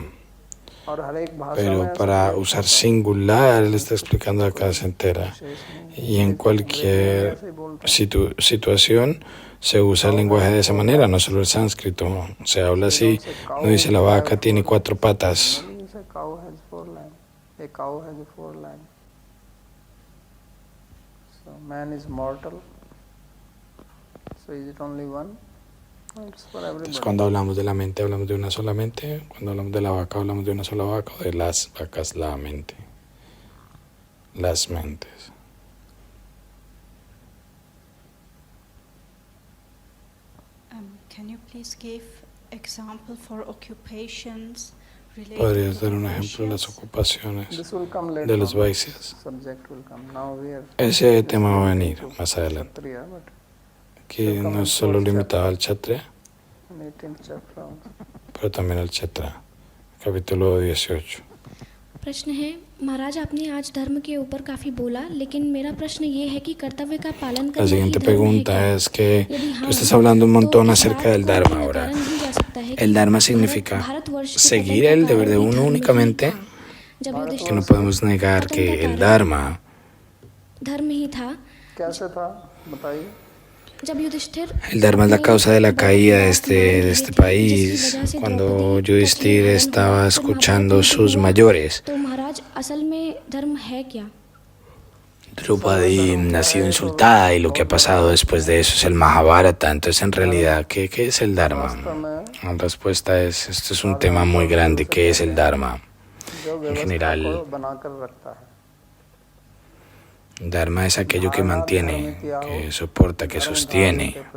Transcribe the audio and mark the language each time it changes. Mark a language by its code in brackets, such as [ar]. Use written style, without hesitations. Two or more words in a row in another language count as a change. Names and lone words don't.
[es] Pero para usar singular, él está explicando a cada entera. Y en cualquier situación se usa el lenguaje de esa manera, no solo el sánscrito. Se habla así, no dice la vaca tiene 4 patas. [en] Man is mortal. So is it only one? It's for everybody. [es] Entonces, cuando hablamos de la mente, hablamos de una sola mente. Cuando hablamos de la vaca, hablamos de una sola vaca. O de las vacas, la mente. Las mentes. [en] Can you please give example for occupations related [es] ¿Podrías [en] to [es] dar un ejemplo de las [en] Vaishyas? [es] ocupaciones [en] This will come later [es] de los [en] on. [es] Vaisyas? [en] Subject will come. Now we are [es] Ese tema va a venir más adelante. [en] Kshatriya, but [es] Que no es solo limitado al Kshatriya, [en] in 18th chapter also. [es] pero también al Kshetra. Capítulo 18. [hi] प्रश्न है महाराज, आपने आज धर्म के ऊपर काफ़ी बोला, लेकिन मेरा प्रश्न ये है कि कर्तव्य का पालन [es] La [hi] करना ही [es] siguiente [hi] धर्म है [es] pregunta [hi] क्या? [es] es que [hi] यदि [es] tú [hi] हाँ, [es] estás hablando un montón [hi] तो इस [es] acerca [hi] बात [es] del [hi] का [es] Dharma [hi] यह [es] ahora. [hi] कारण भी जा सकता है कि [es] El Dharma significa [hi] भारतवर्ष के [es] seguir [hi] पतन [es] el [hi] का [es] deber de [hi] कारण भी [es] uno [hi] धर्म ही [es] únicamente, [hi] था। जब [es] que no [hi] युधिष्ठिर [es] podemos negar que el Dharma, [hi] धर्म ही था। कैसे था बताइए? जब युधिष्ठिर [es] el Dharma es la causa de la caída de este país. Cuando Yudhishthir estaba escuchando sus mayores, [hi] तो महाराज असल में धर्म है क्या? [es] Drupadí ha sido insultada y lo que ha pasado después de eso es el Mahabharata. Entonces, en realidad, ¿qué es el Dharma? La respuesta es, esto es un tema muy grande. ¿Qué es el Dharma? En general, Dharma es aquello que mantiene, que soporta, que sostiene.